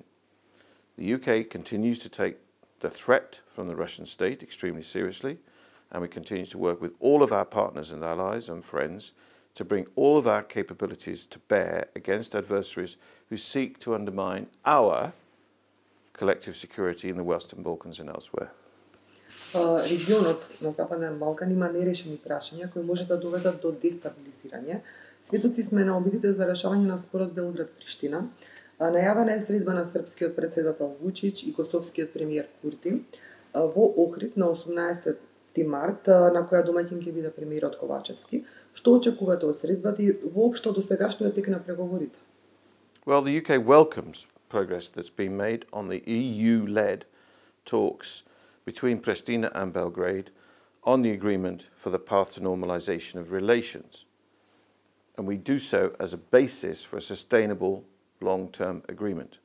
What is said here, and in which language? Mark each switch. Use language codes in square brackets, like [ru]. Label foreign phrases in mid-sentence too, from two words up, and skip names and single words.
[en] The UK continues to take the threat from the Russian state extremely seriously, and we continue to work with all of our partners and allies and friends to bring all of our capabilities to bear against adversaries who seek to undermine our collective security in the Western Balkans and elsewhere. [mk] Регионот на Западен Балкан има нерешени прашања кои може да доведат до дестабилизирање. Сведоци сме на обидите за решавање на спорот Белград-Приштина. Најавена е средба на српскиот председател Вучич и косовскиот премиер Курти во Охрид на 18 март, на која домаќин ќе биде премиерот Ковачевски. Што очекувате од средбата и воопшто до сегашниот тек на преговорите? [en] Well, the UK welcomes progress that's been made on the EU-led talks between Pristina and Belgrade on the agreement for the path to normalisation of relations. And we do so as a basis for a sustainable long-term agreement.